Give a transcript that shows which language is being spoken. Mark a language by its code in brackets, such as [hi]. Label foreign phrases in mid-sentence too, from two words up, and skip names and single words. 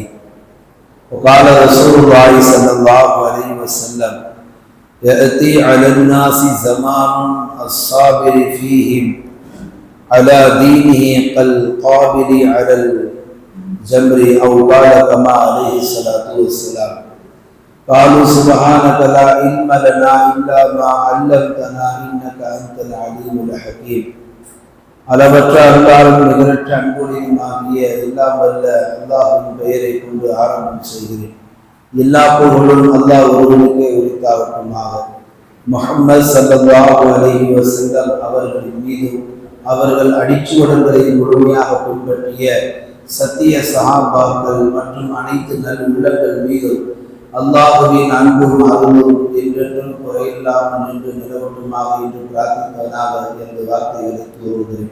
[ar] وقال رسول الله صلى الله عليه وسلم: يأتي على الناس زمان الصابر فيهم على دينه كالقابل على الجمر، أو قال كما عليه الصلاة والسلام. قالوا: سبحانك لا علم لنا إلا ما علمتنا إنك أنت العليم الحكيم. [ta] அளவற்ற அருளாளரும் நிகரற்ற அன்புடையுமாகிய எல்லாம் வல்ல அல்லாஹ்வின் பெயரை கொண்டு ஆரம்பம் செய்கிறேன். எல்லா புகழும் அல்லாஹ் ஒருவனுக்கே உரித்தாகட்டுமாக. முஹம்மது [ar] صلى الله عليه وسلم [ta] அவர்களின் மீதும் அவர்கள் அடிச்சுவடுகளை முழுமையாக பின்பற்றிய சத்திய சஹாபாக்கள் மற்றும் அனைத்து நல் உள்ளங்கள் மீதும் அல்லாஹ்வின் அன்பும் அருளும் என்றென்றும் குறையில்லாமல் நின்று நிலவட்டுமாக என்று பிரார்த்திப்பதாக என்ற வார்த்தைகளை கூறுகிறேன்.